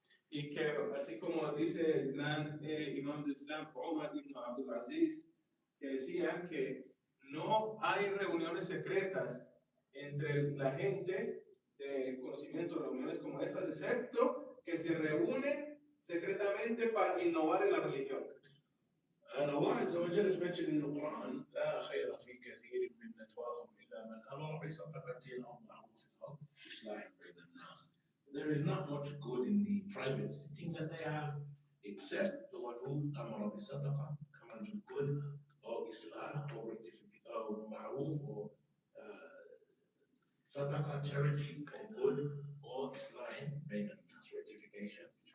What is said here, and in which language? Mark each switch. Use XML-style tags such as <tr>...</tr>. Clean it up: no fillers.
<es>Y que así como dice el gran Imam del Islam, Umar ibn Abdul Aziz, que decía que no hay reuniones secretas entre la gente de conocimiento, reuniones como estas, excepto que se reúnen secretamente para innovar en la religión.</es> <en>And Allah Azza wa Jalla is mentioned in the Quran,</en> <ar>لا خير في كثير من نجواهم إلا من أمر بصدقة أو معروف أو إصلاح بين الناس.</ar> <en>There is not much good in the private sittings that they have, except the one who</en> <ar>أمر بصدقة,</ar> <en>commands with good, or Islah, or rectification, or ma'ruf, or sadaqah, charity, or good, or Islah, rectification.</en>